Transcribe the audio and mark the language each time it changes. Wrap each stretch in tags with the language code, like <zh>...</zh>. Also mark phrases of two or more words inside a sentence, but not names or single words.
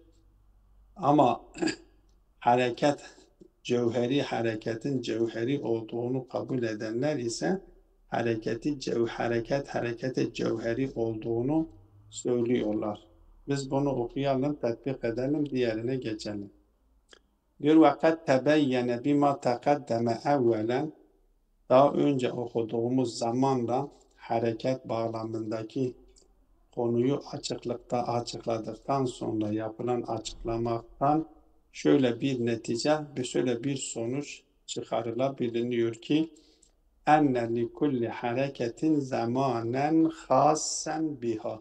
<tr>Ama hareketin cevheri olduğunu kabul edenler ise hareketi cevheri olduğunu söylüyorlar. Biz bunu okuyalım, tatbik edelim, diğerine geçelim. Diyor</tr> <ar>وَقَدْ تَبَيَّنَ بِمَا تَقَدَّمَ اَوَّلًا</ar> <tr>Daha önce okuduğumuz zamanla hareket bağlamındaki konuyu açıkladıktan sonra yapılan açıklamaktan şöyle bir sonuç çıkarılabiliyor ki</tr> <ar>أن لكل حركة زمانا خاصا بها.</ar>